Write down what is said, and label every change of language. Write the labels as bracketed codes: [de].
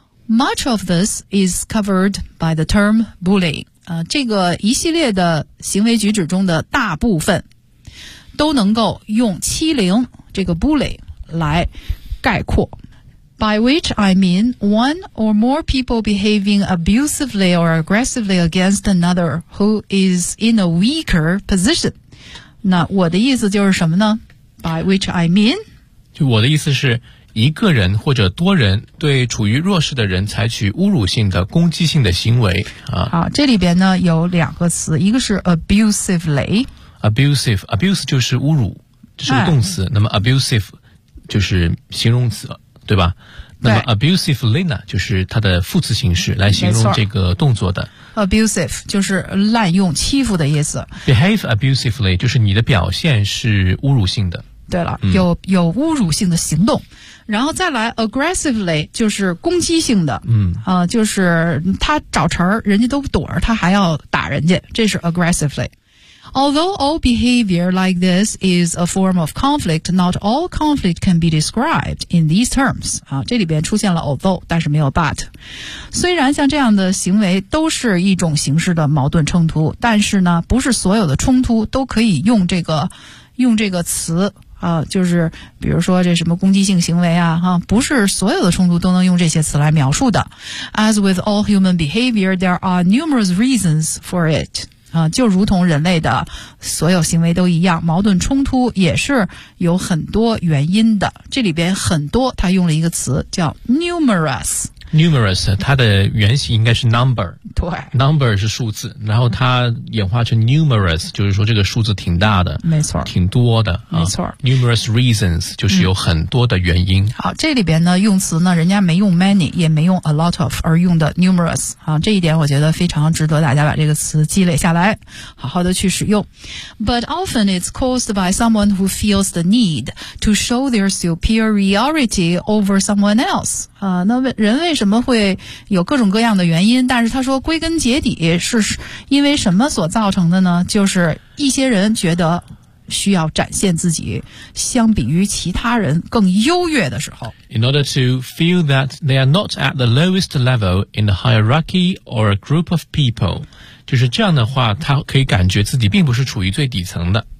[en] Much of this is covered by the term bullying。 [zh] 这个一系列的行为举止中的大部分都能够用欺凌这个 bully 来概括。 [en] By which I mean one or more people behaving abusively or aggressively against another who is in a weaker position。 [zh] 那我的意思就是什么呢？ [en] By which I mean [zh] 就我的意思是一个人或者多人对处于弱势的人采取侮辱性的攻击性的行为好，这里边呢有两个词，一个是 abusively， abusive， abuse 就是侮辱，这是个动词那么 abusive 就是形容词对吧？对，那么 abusively 呢就是它的副词形式来形容这个动作的。 abusive 就是滥用欺负的意思。 [en] behave abusively [zh] 就是你的表现是侮辱性的。对了，有侮辱性的行动。然后再来 aggressively 就是攻击性的，就是他找茬儿，人家都躲着他还要打人家，这是 aggressively。 [en] Although all behavior like this is a form of conflict, not all conflict can be described in these terms. [zh] 啊，这里边出现了 although, 但是没有 but. 虽然像这样的行为都是一种形式的矛盾冲突，但是呢，不是所有的冲突都可以用这个词啊，就是比如说这什么攻击性行为啊，哈，不是所有的冲突都能用这些词来描述的。 [en] As with all human behavior, there are numerous reasons for it. [zh] 就如同人类的所有行为都一样，矛盾冲突也是有很多原因的。这里边很多，他用了一个词叫 numerous。 numerous 它的原型应该是 number，对，number 是数字，然后它演化成 numerous， 就是说这个数字挺大的，没错，挺多的，没错。 [en] numerous reasons [zh] 就是有很多的原因。好，这里边呢用词呢，人家没用 many， 也没用 a lot of， 而用的 numerous 啊，这一点我觉得非常值得大家把这个词积累下来，好好的去使用。 [en] But often it's caused by someone who feels the need to show their superiority over someone else。 [zh] 那人为什么会有各种各样的原因，但是他说归根结底是因为什么所造成的呢，就是一些人觉得需要展现自己相比于其他人更优越的时候。 [en] In order to feel that they are not at the lowest level in the hierarchy or a group of people, [zh] 就是这样的话他可以感觉自己并不是处于最底层的。